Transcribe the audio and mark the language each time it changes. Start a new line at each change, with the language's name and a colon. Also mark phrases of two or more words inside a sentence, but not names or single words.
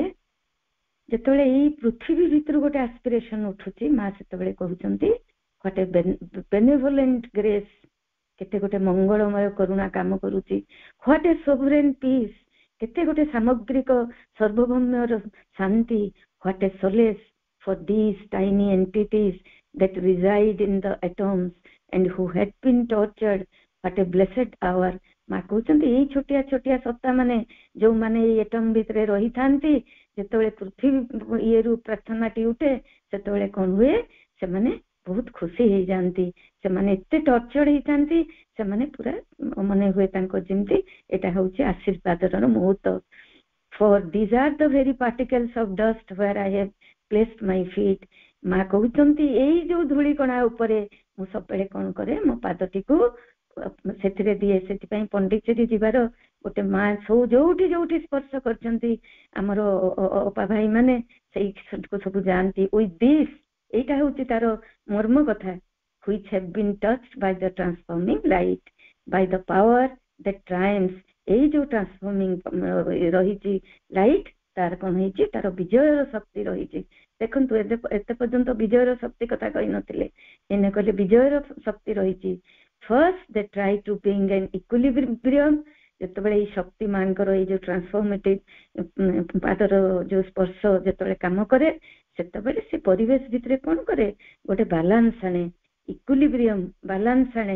Odia: ଯେତେବେଳେ ଏଇ ପୃଥିବୀ ଭିତରୁ ଗୋଟେ ଆସ୍ପିରେସନ ଉଠୁଛି, ମା ସେତେବେଳେ କହୁଛନ୍ତି
English: what a benevolent grace,
Odia: କେତେ ଗୋଟେ ମଙ୍ଗଳମୟ କରୁଣା କାମ କରୁଛି,
English: what a sovereign peace,
Odia: କେତେ ଗୋଟେ ସାମଗ୍ରିକ ସର୍ବଭୌମ୍ୟର ଶାନ୍ତି,
English: what a solace for these tiny entities that reside in the atoms and who had been tortured, what a blessed hour.
Odia: ମା କହୁଛନ୍ତି ଏଇ ଛୋଟିଆ ଛୋଟିଆ ସତ୍ତା ମାନେ ଯୋଉମାନେ ଏଇ ଏଟମ ଭିତରେ ରହିଥାନ୍ତି, ଯେତେବେଳେ ପୃଥିବୀ ଇଏରୁ ପ୍ରାର୍ଥନାଟି ଉଠେ, ସେତେବେଳେ କଣ ହୁଏ, ସେମାନେ ବହୁତ ଖୁସି ହେଇଯାଆନ୍ତି। ସେମାନେ ଏତେ ଟର୍ଚର ହେଇଥାନ୍ତି, ସେମାନେ ପୁରା ମନେ ହୁଏ ତାଙ୍କ ଯେମିତି ଏଟା ହଉଛି ଆଶୀର୍ବାଦର ମୁହୂର୍ତ୍ତ।
English: for these are the very particles of dust where I have placed my feet।
Odia: ମା କହୁଛନ୍ତି ଏଇ ଯୋଉ ଧୂଳିକଣା ଉପରେ ମୁଁ ସବୁବେଳେ କଣ କରେ, ମୋ ପାଦଟିକୁ ସେଥିରେ ଦିଏ। ସେଥିପାଇଁ ପଣ୍ଡିଚେରୀ ଯିବାର ଗୋଟେ ମା ଯୋଉଠି ଯୋଉଠି ସ୍ପର୍ଶ କରିଛନ୍ତି ଆମର ଅପା ଭାଇ ମାନେ, ସେଇକୁ ସବୁ ଯାଆନ୍ତି।
English: with this,
Odia: ଏଇଟା ହଉଛି ତାର ମର୍ମ କଥା,
English: which have been touched by the transforming light, by the power that triumphs।
Odia: ଏଇ ଯୋଉ ଟ୍ରାନ୍ସଫର୍ମିଂ ରହିଛି ଲାଇଟ, ତାର କଣ ହେଇଛି, ତାର ବିଜୟର ଶକ୍ତି ରହିଛି। ଦେଖନ୍ତୁ ଏତେ ପର୍ଯ୍ୟନ୍ତ ବିଜୟର ଶକ୍ତି କଥା କହିନଥିଲେ, ଏନେ କହିଲେ ବିଜୟର ଶକ୍ତି ରହିଛି।
English: first they try to bring an equilibrium.
Odia: ଯେତେବେଳେ ଏଇ ଶକ୍ତି ମାଙ୍କର ଏଇ ଯୋଉ ଟ୍ରାନ୍ସଫର୍ମେଟିଭ ପାଦର ଯୋଉ ସ୍ପର୍ଶ ଯେତେବେଳେ କାମ କରେ, ସେତେବେଳେ ସେ ପରିବେଶ ଭିତରେ କଣ କରେ, ଗୋଟେ ବାଲାନ୍ସ ଆଣେ,
English: equilibrium balance
Odia: ଆଣେ।